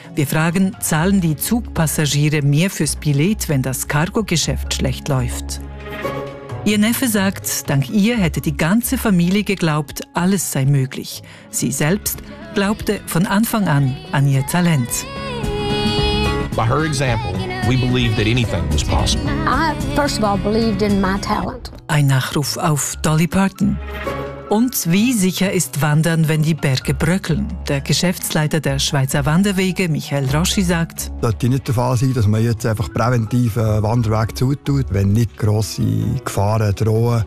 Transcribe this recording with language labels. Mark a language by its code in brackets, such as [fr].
[de] Wir fragen, zahlen die Zugpassagiere mehr fürs Billett, wenn das Cargo-Geschäft schlecht läuft? Ihr Neffe sagt, dank ihr hätte die ganze Familie geglaubt, alles sei möglich. Sie selbst glaubte von Anfang an ihr Talent. [en] By her example, we believed that anything was possible. I first of all believed in my talent. [de] Ein Nachruf auf Dolly Parton. Und wie sicher ist Wandern, wenn die Berge bröckeln? Der Geschäftsleiter der Schweizer Wanderwege, Michael Roschi, sagt: Es sollte nicht der Fall sein, dass man jetzt einfach präventiv einen Wanderweg zutut, wenn nicht grosse Gefahren drohen.